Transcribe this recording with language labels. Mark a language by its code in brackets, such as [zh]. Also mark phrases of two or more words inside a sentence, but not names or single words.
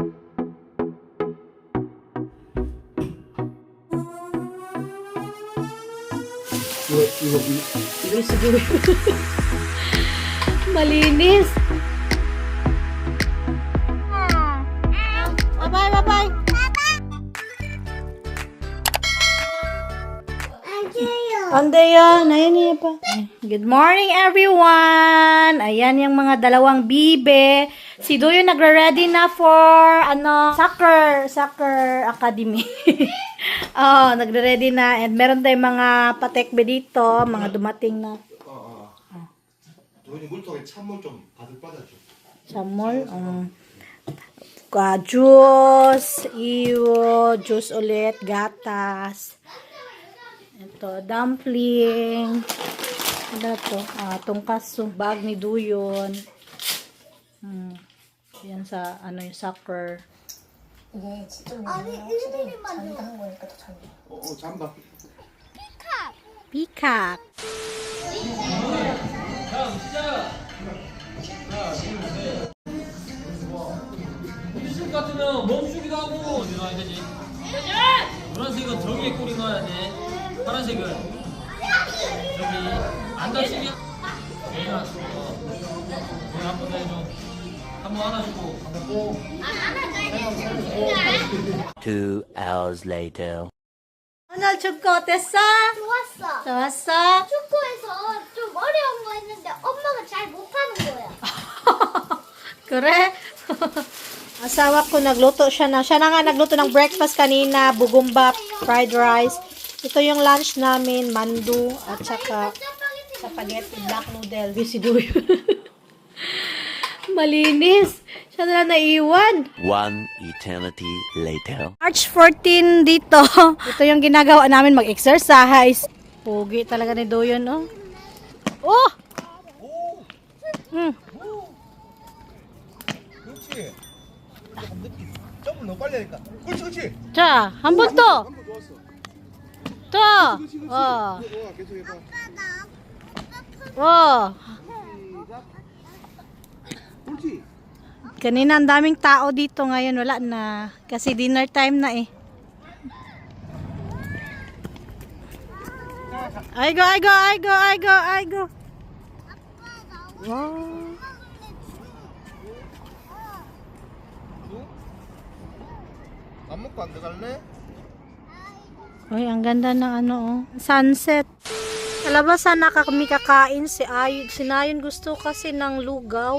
[tl] Siguro. Malinis. Bye-bye. Andaya, nayan pa. [en] Good morning everyone. [tl] Ayan yung mga dalawang bibe. Si Doyo nagre-ready na for [en] soccer academy. [tl] Oh, nagre-ready na and meron tayong mga patekbe dito, mga dumating na. [ko] 도현이 물통에 찬물 좀 가득 받아줘. [tl] Samol, juice, juice ulit, gatas. Ito, dumpling. Ano to? Tongkatsu, bag ni Duyon. Yan sa, yung soccer. [ko] 이게 진짜 자기가 한 거니까 더 잘. 잠바. [en] Peacock. [ko] 흰색 같으면 멈추기도 하고 넣어야 되지. 노란색은 저기에 꼬리 넣어야 돼. 파란색은 저기 안 다치게. 한번 더 해줘. 한번 안아주고 한번 꼭. [en] 2 hours later. [ko] 오늘 축구 어땠어? 좋았어. 좋았어? 축구에서 좀 어려운 거 했는데 엄마가 잘 못하는 거야. [tl] Kore? Asawa ko nagluto siya na. Siya na nga nagluto ng breakfast kanina, bugumbap, [en] fried rice. [tl] Ito yung lunch namin, mandu, at saka spaghetti, [en] black noodle, [tl] visiduyo. Malinis. Siya na naiwan. [en] 1 eternity later. [tl] March 14 dito. Ito yung ginagawa namin, mag-exercise. Pugi talaga ni Doyon, no? Oh! [ko] 그렇지. 조금 늦게. 조금 더 빨리 하니까. 그렇지. 자, 한 번 더. 한번 좋았어. 또. 좋아, 계속 해봐. 그렇지. [tl] Kanina ang daming tao dito, ngayon wala na. Kasi [en] dinner time [tl] na eh. Ay go. Wow. [ko] 안 먹고 안 들어갈래? [tl] Uy, ang ganda ng sunset. Kalabas sana kami kakain si Nayon gusto kasi ng lugaw.